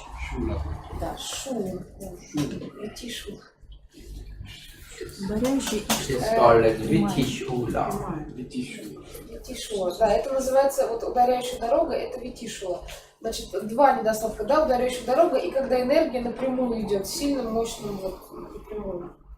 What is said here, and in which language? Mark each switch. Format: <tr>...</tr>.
<ru>Шуна. Да, шум. Летишь.</ru> <en>It is called as Vitishula.</en> <ru>Витишула, да, это называется, вот ударяющая дорога, это витишула. Значит, два недостатка, да, ударяющая дорога, и когда энергия напрямую идет, сильным, мощным, вот, напрямую.</ru>